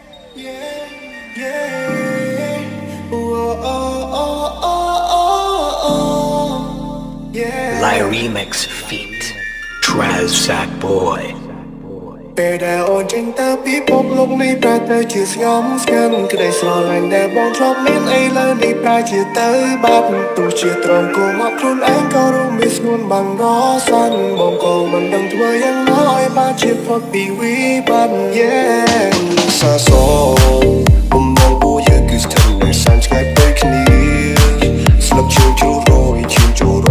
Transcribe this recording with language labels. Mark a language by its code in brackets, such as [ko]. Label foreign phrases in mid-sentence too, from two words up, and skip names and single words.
[en] Yeah, yeah. Whoa, oh, oh, oh, oh, oh. Yeah. Lai Remix feat. Traz Sack Boy. [km] ពេលដែលអូនចេញទៅពីភពលោកនេះប្រែទៅជាស្ងំស្ងាត់ក្តីស្រឡាញ់ដែលបងធ្លាប់មានឥឡូវនេះប្រែជាទៅបាត់ទោះជាត្រង់គោមកខ្លួនឯងក៏រួមមានស្ងួនបាំងរសាន់បងក៏មិនដឹងធ្វើយ៉ាងណាឲ្យបានជាផុតពីវិបត្តិ Yeah សាសបំណងពួកយើងគឺស្ថិតនៅសានឆ្ងាយពីគ្នាស្លឹកឈើជ្រុះរយឈាមចូលរ